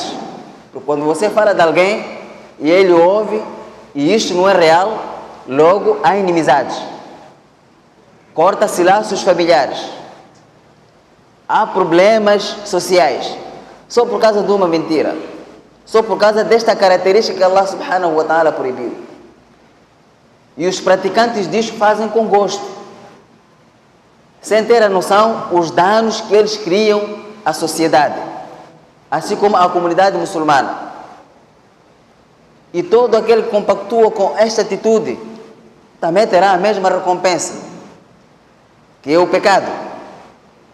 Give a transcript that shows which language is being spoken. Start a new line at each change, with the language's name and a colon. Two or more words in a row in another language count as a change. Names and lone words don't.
Portuguese: Porque quando você fala de alguém e ele ouve e isto não é real, logo há inimizades. Corta-se laços familiares. Há problemas sociais. Só por causa de uma mentira. Só por causa desta característica que Allah
Arabic: سبحانه وتعالى
Portuguese: proibiu. E os praticantes disto fazem com gosto, sem ter a noção os danos que eles criam à sociedade, assim como à comunidade muçulmana. E todo aquele que compactua com esta atitude também terá a mesma recompensa, que é o pecado.